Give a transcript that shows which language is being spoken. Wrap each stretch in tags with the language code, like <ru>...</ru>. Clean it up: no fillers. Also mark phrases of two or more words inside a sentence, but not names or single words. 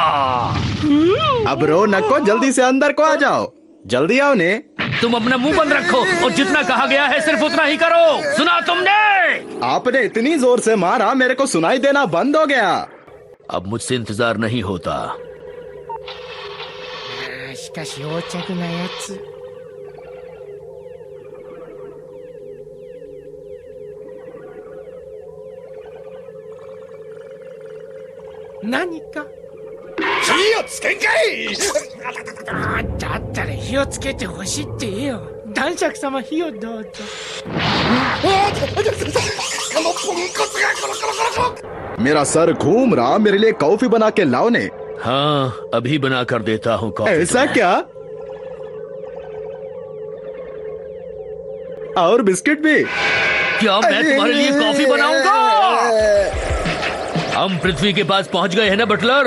<hi>अब रो नको, जल्दी से अंदर को आ जाओ। जल्दी आओ ने। तुम अपना मुंह बंद रखो और जितना कहा गया है सिर्फ उतना ही करो। सुना तुमने? आपने इतनी जोर से मारा मेरे को सुनाई देना बंद हो गया। अब मुझसे इंतजार नहीं होता।</hi> <ja>しかし横着なやつ。何か火をつけんかい。だったら火をつけてほしいって言えよ。男爵様、火をどうぞ。このポンコツがコロコロコロコロ。</ja> <hi>मेरा सर घूम रहा, मेरे लिए कॉफी बना के लाओ ने। हाँ अभी बना कर देता हूँ कॉफी। ऐसा क्या? और बिस्किट भी? क्या मैं तुम्हारे लिए कॉफी बनाऊंगा? हम पृथ्वी के पास पहुंच गए हैं ना बटलर?</hi>